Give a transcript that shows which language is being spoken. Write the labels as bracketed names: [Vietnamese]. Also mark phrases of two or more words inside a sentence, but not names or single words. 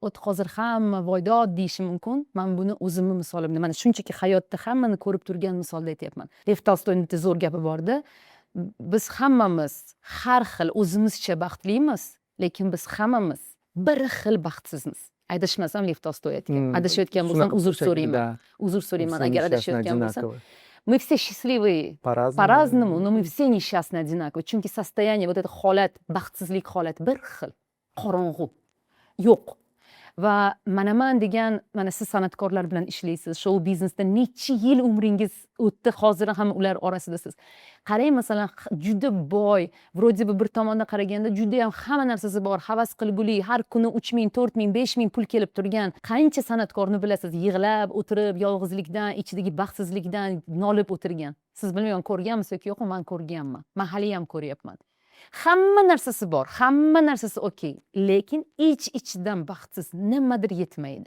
[Uzbek] hozir hamma voydod deyishi mumkin. Men buni o'zimni misolimda, mana shunchaki hayotda hammani ko'rib turgan misolda aytyapman. Lev Tolstoyning bitta zo'r gapi borda. Biz hammamiz har xil o'zimizcha baxtlimiz, lekin biz hammamiz bir xil baxtsizmiz. Adashmasam Lev Tolstoy aytgan. Adashayotgan bo'lsam uzr so'rayman. Uzr so'rayman agar adashayotgan bo'lsam. [Russian] Мы все счастливые по-разному, но мы все несчастны одинаково. [Uzbek] Chunki [Russian] состояние, вот это [Uzbek] holat, baxtsizlik holati bir xil. Qorong'u. Yo'q. Va man degan, mana siz san'atkorlar bilan ishlaysiz, show biznesda necha yil umringiz o'tdi, hozir ham ular orasidasiz. Qarang, masalan, juda boy, [Russian] вроде бы [Uzbek] bir tomondan qaraganda juda ham hamma narsasi bor, havas qilguli, har kuni 3000, 4000, 5000 pul kelib turgan. Qancha san'atkorni bilasiz, yig'lab o'tirib, yolg'izlikdan, ichidagi baxtsizlikdan nolib o'tirgan. Siz bilmayman ko'rganmisiz yoki yo'q, men ko'rganman. Men hali ham ko'ryapman. Hamma narsasi bor, hamma narsasi okey, lekin ichidan baxtsiz, nimadir yetmaydi.